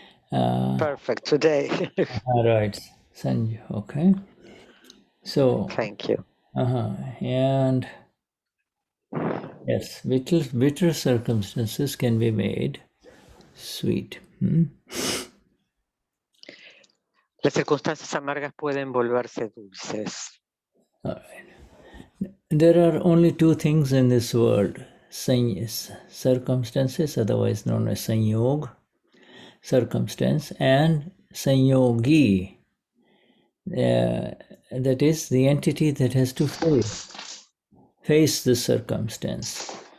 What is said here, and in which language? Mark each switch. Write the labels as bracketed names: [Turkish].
[English] perfect today. all right, Sanju. Okay. So thank you. And yes, bitter circumstances can be made sweet. [Spanish] Las circunstancias amargas pueden volverse dulces. [English] All right. There are only two things in this world: circumstances, otherwise known as saiyog, circumstance, and saiyogi. That is the entity that has to face the circumstance.